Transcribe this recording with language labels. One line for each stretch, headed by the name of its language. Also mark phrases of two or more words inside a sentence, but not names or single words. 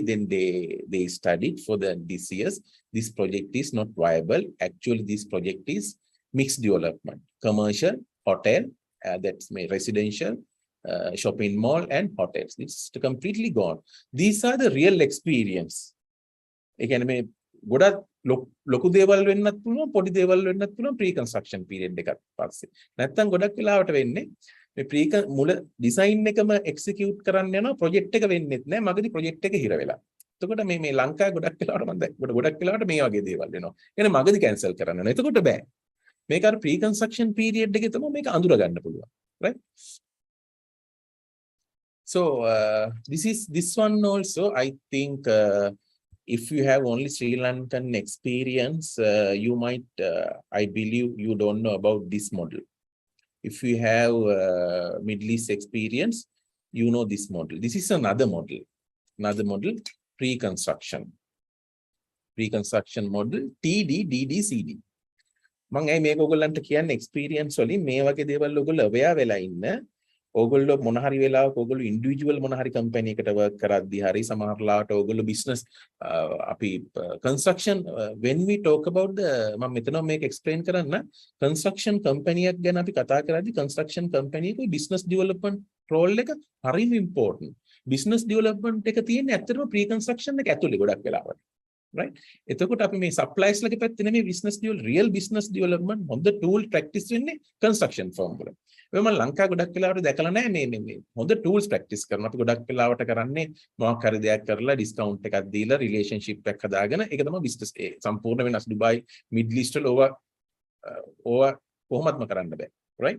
English: Then they studied for this years. This project is not viable. Actually, this project is mixed development, commercial, hotel, that's my residential, shopping mall and hotels. It's completely gone. These are the real experience. Again,
Sinhala: ගොඩක් ලොකු දේවල් වෙන්නත් පුළුවන් පොඩි දේවල් වෙන්නත් පුළුවන්
English: pre-construction period
Sinhala: එකක් පස්සේ. නැත්තම් ගොඩක් වෙලාවට වෙන්නේ මේ මුල ඩිසයින් එකම එක්සිකියුට් කරන්න යනවා ප්‍රොජෙක්ට් එක වෙන්නෙත් නැහැ මගදී ප්‍රොජෙක්ට් එක හිර වෙලා. එතකොට මේ ලංකාවේ ගොඩක් වෙලාවට මම ගොඩක් වෙලාවට මේ වගේ දේවල් වෙනවා. يعني මගදී කැන්සල් කරන්න යනවා. එතකොට බෑ. මේක අර
English: pre-construction period
Sinhala: එකේ තමයි මේක අඳුර ගන්න පුළුවන්.
English: Right? So this one also I think if you have only Sri Lankan experience, you might, I believe you don't know about this model. If you have Middle East experience, you know this model. This is another model, pre-construction model, TD, DD, CD.
Sinhala: මම මේක ඔයගොල්ලන්ට කියන්නේ experience වලින් මේ වගේ දේවල් ඔයගොල්ලෝ aware වෙලා ඉන්න. ඔයගොල්ලෝ මොන හරි වෙලාවක ඔයගොල්ලෝ ඉන්ඩිවිජුවල් මොන හරි කම්පැනි එකකට වර්ක් කරද්දී හරි සමහරලාට ඔයගොල්ලෝ බිස්නස් අපි
English: construction when we talk about the
Sinhala: මම මෙතන මේක explain කරන්න
English: construction company
Sinhala: එකක් ගැන අපි කතා කරද්දී
English: construction company
Sinhala: එකේ
English: business development role
Sinhala: එක හරිම important.
English: business development
Sinhala: එක තියෙන්නේ ඇත්තටම pre-construction එක ඇතුලේ ගොඩක් වෙලාවට. Right? එතකොට අපි මේ suppliers ලගේ පැත්තේ නෙමෙයි
English: real business development
Sinhala: හොඳ
English: tool practice
Sinhala: වෙන්නේ construction firm වල. මම ලංකාව ගොඩක් වෙලාවට දැකලා නැහැ මේ හොඳ
English: tools practice
Sinhala: කරන අපි ගොඩක් වෙලාවට කරන්නේ මොකක් හරි දෙයක් කරලා discount එකක් දීලා relationship එකක් හදාගෙන ඒක තමයි business සම්පූර්ණ වෙනස් ඩුබායි මිඩ්ල් ඊස්ට් වල ඕවා කොහොමත්ම කරන්න බෑ. Right?